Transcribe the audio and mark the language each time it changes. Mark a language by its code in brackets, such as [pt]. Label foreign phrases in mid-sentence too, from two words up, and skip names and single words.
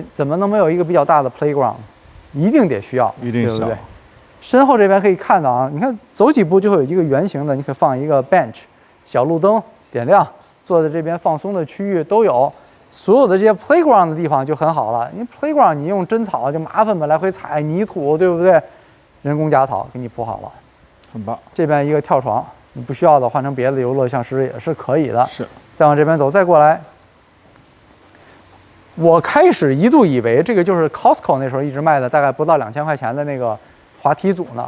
[zh] 怎麼能沒有一個比較大的 playground？ 一定得需要，一定需要，對不对？身後這邊可以看到啊，你看走幾步就會有一個圓形的，你可以放一個 bench， 小路燈點亮，坐在這邊放鬆的區域都有。所有的這些 playground 的地方就很好了，因為 playground 你用真草就麻煩嘛，來回踩泥土，對不對？人工假草給你鋪好了。很棒，這邊一個跳床，你不需要的換成別的遊樂設施也是可以的。是，再往這邊走，再過來。我開始一度以為這個就是 Costco 那時候一直賣的，大概不到2000塊錢的那個滑梯組呢。